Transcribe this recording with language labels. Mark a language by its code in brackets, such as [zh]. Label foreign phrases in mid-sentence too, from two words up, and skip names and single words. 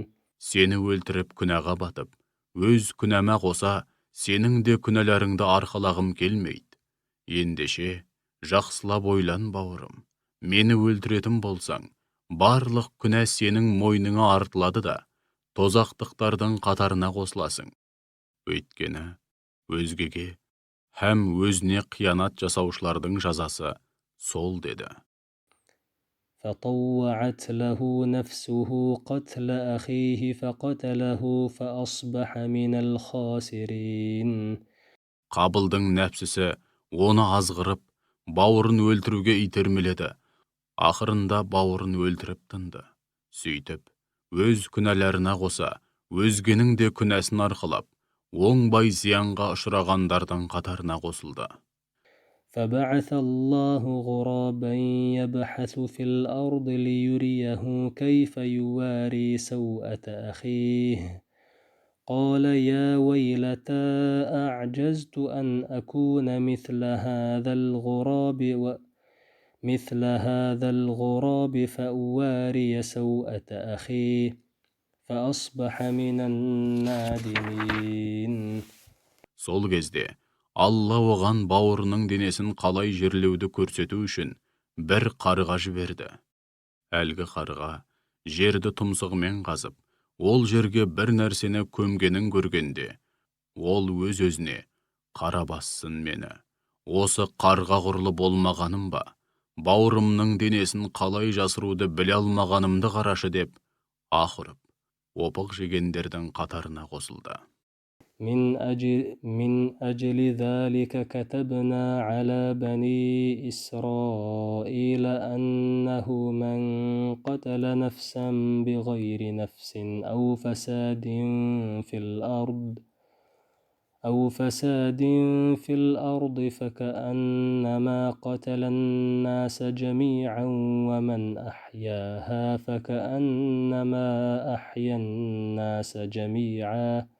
[kk] Сені өлтіріп күнәға батып, өз күнәма қоса, сенің де күнәларыңды арқалағым келмейді. Ендеше, жақсылап ойлан бауырым. Мені өлтіретін болсаң, барлық күнә сенің мойныңа артылады да, тозақтықтардың қатарына қосыласың. Өйткені, өзгеге һәм өзіне қиянат жасаушылардың жазасы сол деді. [ar] فطوعت له نفسه قتل أخيه فقتله فأصبح من الخاسرين. [kk] Қабылдың нәпсісі оны азғырып, бауырын өлтіруге итермеледі. Ақырында бауырын өлтіріп тынды. Сөйтіп, өз күнәларына қоса, өзгенің де күнәсін арқылап, оңбай зиянға ұшырағандардың қатарына қосылды. [ar] فبعث الله غرابا يبحث في الأرض ليريه كيف يواري سوءة أخيه قال يا ويلتى أعجزت أن أكون مثل هذا الغراب فأواري سوءة أخي فأصبح من النادمين. [kk] Сол кезде Алла оған бауырының денесін қалай жерлеуді көрсету үшін бір қарға жіберді. Әлгі қарға жерді тұмсығымен қазып, ол жерге бір нәрсені көмгенін көргенде, ол өз-өзіне қара бассын мені. Осы қарға құрлы болмағаным ба? Бауырымның денесін қалай жасыруды біле алмағанымды қарашы деп, аһ ұрып, опық жегендердің қатарына қосылды. [ar] من أجل ذلك كتبنا على بني إسرائيل أنه من قتل نفسا بغير نفس أو فساد في الأرض فكأنما قتل الناس جميعا ومن أحياها فكأنما أحيا الناس جميعا